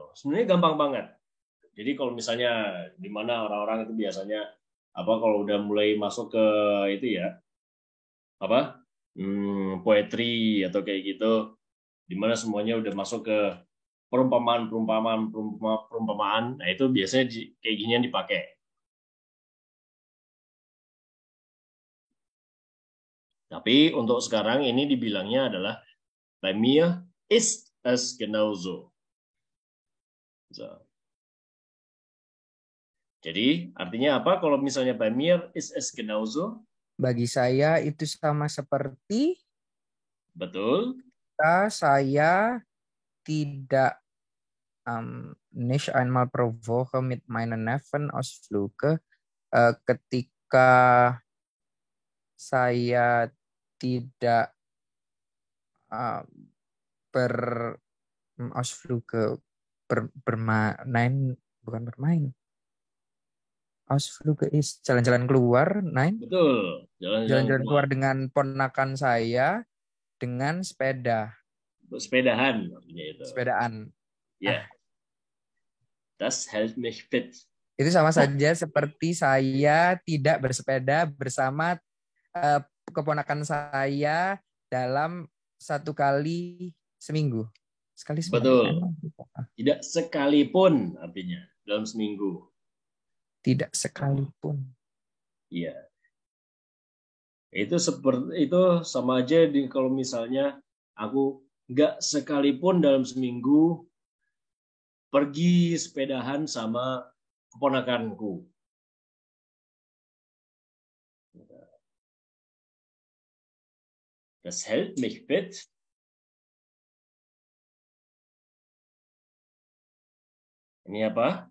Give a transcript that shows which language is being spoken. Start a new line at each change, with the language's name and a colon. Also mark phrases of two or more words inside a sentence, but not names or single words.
Indonesian: Sebenarnya gampang banget. Jadi kalau misalnya di mana orang-orang itu biasanya apa kalau udah mulai masuk ke itu ya apa poetry atau kayak gitu, di mana semuanya udah masuk ke perumpamaan, nah itu biasanya kayak ginian dipakai. Tapi untuk sekarang ini dibilangnya adalah
German: bei mir ist es genauso.
Indonesian: So. Jadi artinya apa kalau misalnya
German: bei mir ist es genauso?
Indonesian: Bagi saya itu sama seperti Betul. Saya tidak
German: nicht einmal pro Woche mit meinen Neffen ausfluge.
Indonesian: Ketika saya tidak Ausfluge bermain, bukan bermain. Ausfluge is jalan-jalan keluar, nein. Betul, Jalan-jalan keluar dengan ponakan saya dengan sepeda. Sepedahan artinya itu. Sepedaan. Ya.
German: Das hält mich fit.
Indonesian: Itu sama saja seperti saya tidak bersepeda bersama keponakan saya dalam 1 kali seminggu. Sekali seminggu. Betul. Tidak sekalipun artinya dalam seminggu. Tidak sekalipun. Iya. Itu seperti itu sama aja kalau misalnya aku nggak sekalipun dalam seminggu pergi sepedahan sama keponakanku.
German: Das hält mich fit.
Indonesian: Ini apa?